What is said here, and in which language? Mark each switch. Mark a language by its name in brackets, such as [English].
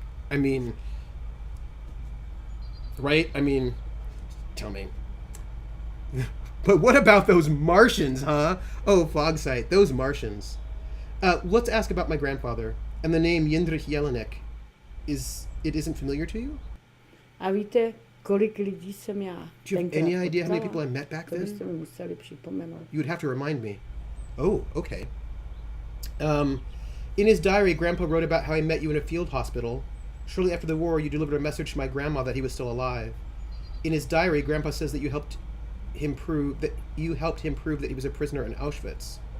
[English] I mean, right? I mean, tell me. But what about those Martians, huh? Oh, Fogsight, those Martians. Let's ask about my grandfather. And the name Jindřich Jelinek, isn't familiar to you? [Czech] A víte, kolik lidí jsem já [English] Do you have any idea how many people I met back [Czech] To byste [English] then? [Czech] mi museli připomenout. [English] You would have to remind me. Oh, okay. In his diary, Grandpa wrote about how he met you in a field hospital. Shortly after the war, you delivered a message to my grandma that he was still alive. In his diary, Grandpa says that you helped him prove that he was a prisoner in Auschwitz.